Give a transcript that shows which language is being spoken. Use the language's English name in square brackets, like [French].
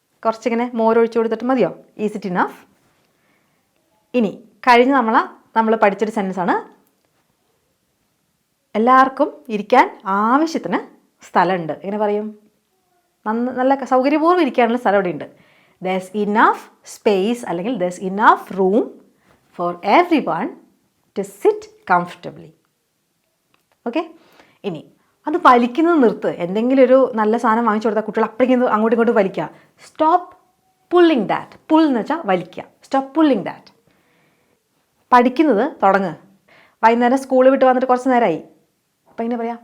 [Malayalam] കുറച്ചിങ്ങനെ മോരൊഴിച്ചു കൊടുത്തിട്ട് മതിയോ? [English] Is it enough? [Malayalam] ഇനി കഴിഞ്ഞ് നമ്മൾ പഠിച്ചൊരു സെൻറ്റൻസാണ്, എല്ലാവർക്കും ഇരിക്കാൻ ആവശ്യത്തിന് സ്ഥലമുണ്ട്. എങ്ങനെ പറയും? നല്ല സൗകര്യപൂർവ്വം ഇരിക്കാനുള്ള സ്ഥലം ഇവിടെ ഉണ്ട്. [English] there's enough space അല്ലെങ്കിൽ there's enough room for everyone to sit comfortably. [Malayalam] Okay. ഇനി അത് വലിക്കുന്നത് നിർത്ത്. എന്തെങ്കിലും ഒരു നല്ല സാധനം വാങ്ങിച്ചു കൊടുത്താൽ കുട്ടികൾ അപ്പോഴേക്കും അങ്ങോട്ടും ഇങ്ങോട്ടും വലിക്കുക. [English] Stop pulling that. Pull [Malayalam] എന്ന് വെച്ചാൽ വലിക്കുക. [English] Stop pulling that. [Malayalam] പഠിക്കുന്നത് തുടങ്ങുക. വൈകുന്നേരം സ്കൂൾ വിട്ട് വന്നിട്ട് കുറച്ച് നേരമായി, അപ്പോൾ എങ്ങനെ പറയാം?